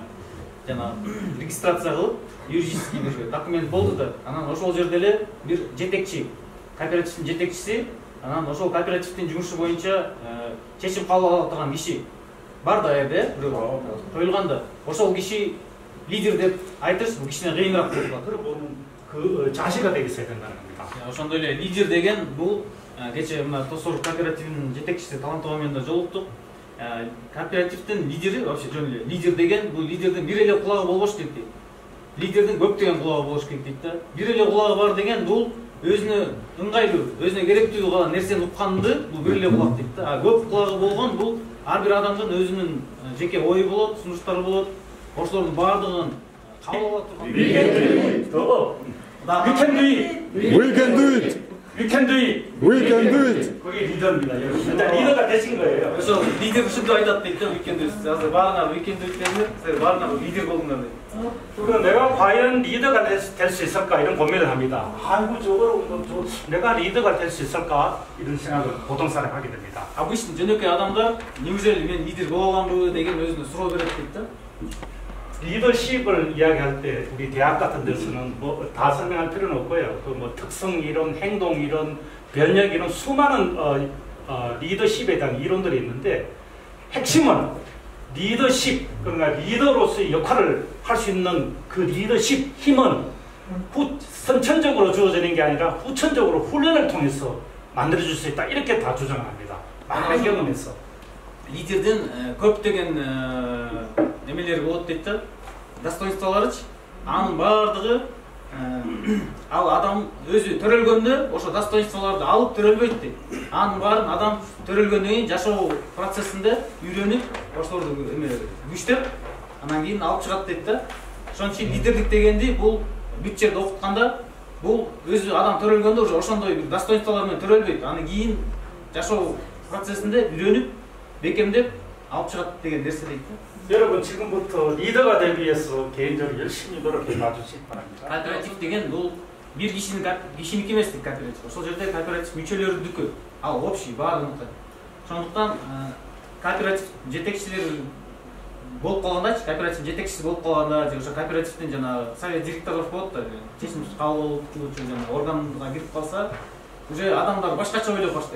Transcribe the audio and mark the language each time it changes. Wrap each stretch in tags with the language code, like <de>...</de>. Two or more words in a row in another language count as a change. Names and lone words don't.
<ky>Жана регистрация кылып, юридический бир документ болду да, анан ошол жерде эле бир жетекчи, кооперативдин жетекчиси, анан ошол кооперативдин жумушу боюнча чечим кабыл ала турган киши бар да жерде, бирөө коюлган да. Ошол киши лидер деп айтыш, бул кишинен кыйыныраак болот.</ky> <ko>자세가 되게 있어야 된다는 겁니다.</ko> <ky>Ошондой эле лидер деген бул кече мына Тосор кооперативинин жетекчиси Талантова менен да жолуктук. Кооперативдин лидери вообще жөн эле лидер деген бул лидердин бир эле кулагы болбош дейт. Лидердин көптөгөн кулагы болуш керек дейт да. Бир эле кулагы бар деген бул өзүнө ыңгайлуу, өзүнө керектүү кылган нерсени укканды бул бир эле кулак дейт да. Көп кулагы болгон бул ар бир адамдын өзүнүн жеке ою болот, сунуштары болот. Ошолордун баардыгын кабыл ала турган.</ky> <en>We can do it. We can do it. We can do it. We can do it.</en> <ko>거기 리더입니다. 일단 리더가 되신 거예요.</ko> <ky>Ошол лидер ушундай айтат дейт да.</ky> <en>We can do it.</en> <ky>Азыр баарына</ky> <en>we can do it</en> <ky>деңиз, силер баарына лидер болдуңар дейт.</ky> <ko>그럼 내가 과연 리더가 될 수 있을까 이런 고민을 합니다. 아이고 내가 리더가 될 수 있을까 이런 생각을 보통 사람 하게 됩니다.</ko> <ky>Обычно жөнөкөй адамдар неужели мен лидер боло аламбы деген өзүнө суроо берет дейт да.</ky> <ko>리더십을 이야기할 때 우리 대학 같은 데서는 뭐 다 설명할 필요는 없고요. 그 뭐 특성 이론, 행동 이론, 변력 이론 수많은 리더십에 대한 이론들이 있는데 핵심은 리더십, 그러니까 리더로서의 역할을 할 수 있는 그 리더십 힘은 선천적으로 주어지는 게 아니라 후천적으로 훈련을 통해서 만들어줄 수 있다. 이렇게 다 주장합니다. 많은 경험에서.</ko> <ky>Лидердин көптөгөн немелери болот дейт да. Достоинстволоручу. Анын баардыгы ал адам өзү төрөлгөндө ошо достоинстволорду алып төрөлбөйт дейт. Анын баарын адам төрөлгөндөн кийин жашоо процессинде үйрөнүп, ошолорду күчтөп, анан кийин алып чыгат дейт да. Ошон үчүн лидерлик дегенди бул бүт жерде окутканда бул өзү адам төрөлгөндө уже ошондой бир достоинстволор менен төрөлбөйт. Аны кийин жашоо процессинде үйрөнүп, бекемдеп алып чыгат деген нерсе дейт да.</ky> <ko>여러분 지금부터 리더가 되기 위해서 개인적으로 열심히 노력해 봐주시기 바랍니다.</ko> <ky>Кооператив деген бул бир кишиники эмес дейт кооператив. Ошол жерде кооператив мүчөлөрүнүкү, ал общий баардыгыныкы. Ошондуктан кооператив жетекчилери болуп калганда, кооператив жетекчиси болуп калганда, же ошо кооперативдин жанагы совет директорлор болот да, чечим кабыл кылуучу жана органга кирип калса, уже адамдар башкача ойлоп баштайт.</ky>